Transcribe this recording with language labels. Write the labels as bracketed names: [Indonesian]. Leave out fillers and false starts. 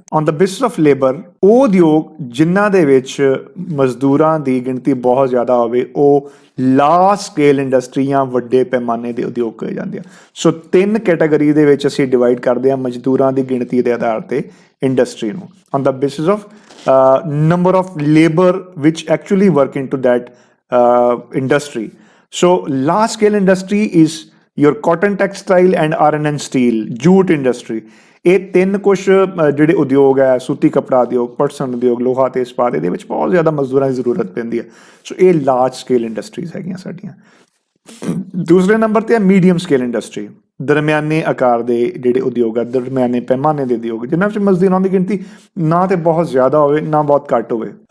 [Punjabi] On ਦਾ basis of labour, ਉਹ ਉਦਯੋਗ ਜਿਨ੍ਹਾਂ ਦੇ ਵਿੱਚ ਮਜ਼ਦੂਰਾਂ ਦੀ ਗਿਣਤੀ ਬਹੁਤ ਜ਼ਿਆਦਾ ਹੋਵੇ ਉਹ ਲਾਰਜ ਸਕੇਲ ਇੰਡਸਟਰੀ ਜਾਂ ਵੱਡੇ ਪੈਮਾਨੇ ਦੇ ਉਦਯੋਗ ਕਹੇ ਜਾਂਦੇ ਆ। ਸੋ 3 ਕੈਟਾਗਰੀ ਦੇ ਵਿੱਚ ਅਸੀਂ ਡਿਵਾਈਡ ਕਰਦੇ ਹਾਂ ਮਜ਼ਦੂਰਾਂ ਦੀ ਗਿਣਤੀ ਦੇ ਆਧਾਰ ਤੇ ਇੰਡਸਟਰੀ ਨੂੰ, on ਦਾ basis of [English] number of labor which actually work into that industry. So large scale industry is your cotton textile and iron and steel, jute industry. [Punjabi] ਇਹ 3 ਕੁਛ ਜਿਹੜੇ ਉਦਯੋਗ ਹੈ, ਸੂਤੀ ਕੱਪੜਾ ਉਦਯੋਗ, ਪਟਸਨ ਉਦਯੋਗ, ਲੋਹਾ ਤੇ ਇਸਪਾਤ, ਇਹਦੇ ਵਿੱਚ ਬਹੁਤ ਜ਼ਿਆਦਾ ਮਜ਼ਦੂਰਾਂ ਦੀ ਜ਼ਰੂਰਤ ਪੈਂਦੀ ਹੈ। ਸੋ ਇਹ ਲਾਰਜ ਸਕੇਲ ਇੰਡਸਟਰੀਜ਼ ਹੈਗੀਆਂ ਸਾਡੀਆਂ। ਦੂਸਰੇ ਨੰਬਰ ਤੇ ਹੈ ਮੀਡੀਅਮ ਸਕੇਲ ਇੰਡਸਟਰੀ, ਦਰਮਿਆਨੇ ਆਕਾਰ ਦੇ ਜਿਹੜੇ ਉਦਯੋਗ ਆ, ਦਰਮਿਆਨੇ ਪੈਮਾਨੇ ਦੇ ਉਦਯੋਗ, ਜਿਨ੍ਹਾਂ ਵਿੱਚ ਮਜ਼ਦੂਰਾਂ ਦੀ ਗਿਣਤੀ ਨਾ ਤੇ ਬਹੁਤ ਜ਼ਿਆਦਾ ਹੋਵੇ ਨਾ ਬਹੁਤ ਘੱਟ ਹੋਵੇ।